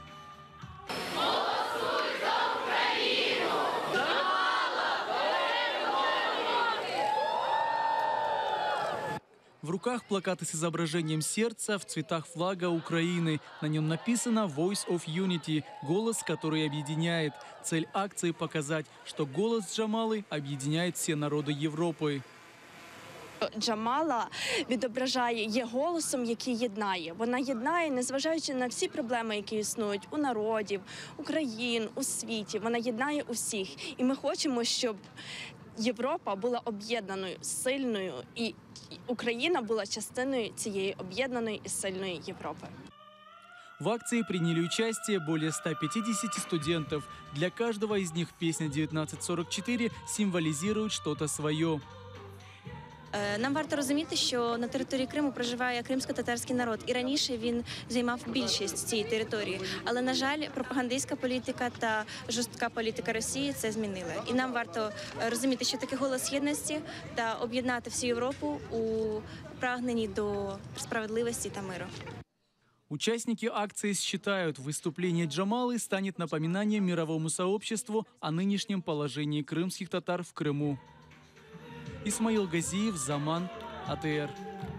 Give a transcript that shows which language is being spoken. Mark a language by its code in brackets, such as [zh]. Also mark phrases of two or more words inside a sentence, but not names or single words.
[ru] В руках плакаты с изображением сердца в цветах флага Украины. На нем написано [en] «Voice of Unity» – [ru] голос, который объединяет. Цель акции – показать, что голос Джамалы объединяет все народы Европы. [uk] Джамала є голосом, який єднає. Вона єднає, незважаючи на всі проблеми, які існують у народів, України, у світі. Вона єднає усіх. І ми хочемо, щоб Європа була об'єднаною, сильною, і Україна была частиной цієї об'єднаної [ru] и сильной Европы. В акции приняли участие более 150 студентов. Для каждого из них песня 1944 символизирует что-то свое. [uk] Нам варто розуміти, що на території Криму проживає кримсько-татарський народ. І раніше він займав більшість цієї території. Але, на жаль, пропагандистська політика та жорстка політика Росії це змінили. І нам варто розуміти, що таке голос єдності та об'єднати всю Європу у прагненні до справедливості та миру. [ru] Участники акции считают, выступление Джамалы станет напоминанием мировому сообществу о нынешнем положении крымских татар в Крыму. Исмаил Газиев, Заман, АТР.